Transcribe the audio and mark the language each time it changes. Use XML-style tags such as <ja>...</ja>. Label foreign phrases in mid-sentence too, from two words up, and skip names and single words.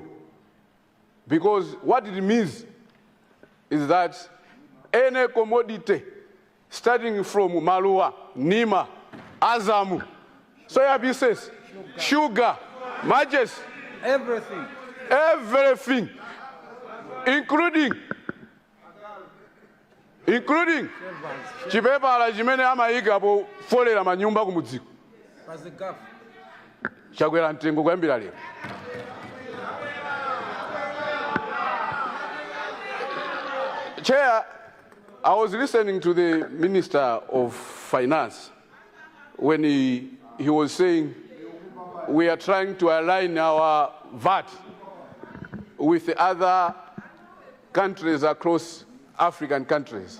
<en>Because what it means is that any commodity starting from Malua, Nima, Azamu, soya pieces, sugar, matches, everything, including</en> <ny>chipepala chimene amaika pofolera manyumba kumudziko chakwera mtengo kuyambira lero.</ny> <en>Chair, I was listening to the Minister of Finance when he was saying we are trying to align our VAT with the other countries across African countries.</en>